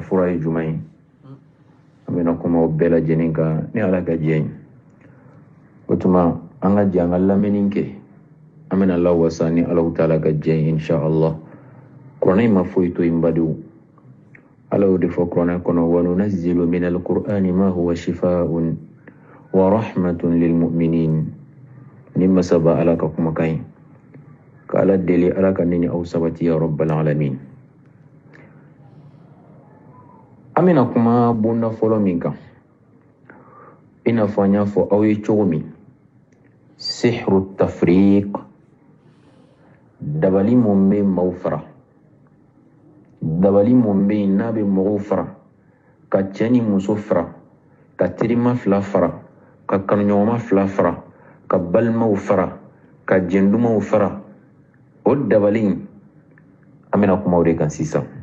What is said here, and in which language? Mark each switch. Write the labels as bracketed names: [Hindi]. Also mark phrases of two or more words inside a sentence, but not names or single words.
[Bambara] fɔra ye jumɛn ye an bɛna kuma o bɛɛ lajɛlen kan ni Ala ka diɲɛ ye o tuma an ka jɛ an ka lamɛnni kɛ an bɛna lawasa ni Alaw taala ka diɲɛ ye [Arabic] إن شاء الله [Bambara] kuranɛ in ma foyi to yen badenw Ala y'o de fɔ kuranɛ kɔnɔ [Arabic] وننزل من القرآن ما هو شفاء ورحمة للمؤمنين [Bambara] ni masaba Ala ka kumakan ye ka Ala deli Ala ka ne ni aw sabati [Arabic] يا رب العالمين [Bambara] an bɛna kuma bonda fɔlɔ min kan i n'a fɔ an y'a fɔ aw ye cogo min [Arabic] سحر تفريق [Bambara] dabali mun bɛ maaw fara dabali mun bɛ yen n'a bɛ mɔgɔw fara ka cɛ ni muso fara ka terima fila fara ka kanuɲɔgɔnma fila fara ka balimaw fara ka jɛndumaw fara o dabali in an bɛna kuma o de kan sisan